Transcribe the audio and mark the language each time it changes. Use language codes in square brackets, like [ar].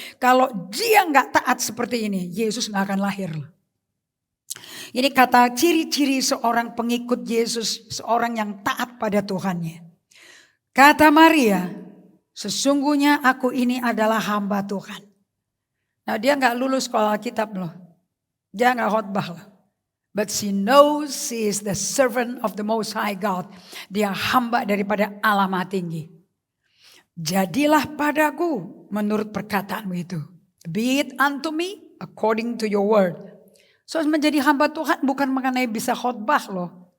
[id] Kalau dia nggak taat seperti ini, Yesus nggak akan lahir. Ini kata ciri-ciri seorang pengikut Yesus, seorang yang taat pada Tuhannya. Kata Maria, sesungguhnya aku ini adalah hamba Tuhan. Nah, dia nggak lulus sekolah Alkitab loh. Dia nggak khotbah loh. [en] But she knows she is the servant of the Most High God. [id] Dia hamba daripada Allah Maha Tinggi. Jadilah padaku menurut perkataanmu itu. [en] Be it unto me according to your word. [id] So menjadi hamba Tuhan bukan mengenai bisa khotbah loh.